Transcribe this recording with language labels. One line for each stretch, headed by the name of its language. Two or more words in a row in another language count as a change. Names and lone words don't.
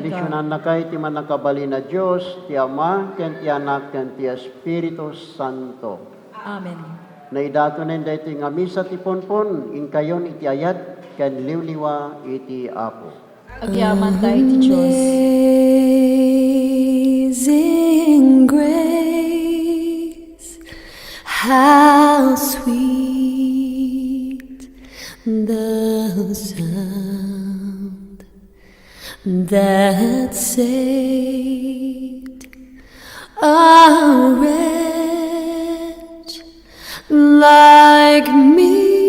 Iloko: Bendisyonan na kay ti manakabali na Diyos, ti Ama, ken ti Anak, ken ti Espiritu Santo. Amen. Naidatonen dayto nga misa ti ponpon, inkayon iti ayat, ken liwliwa iti apo. Agyaman tayo ti Diyos.
English: Amazing grace, how sweet the sound that saved a wretch like me.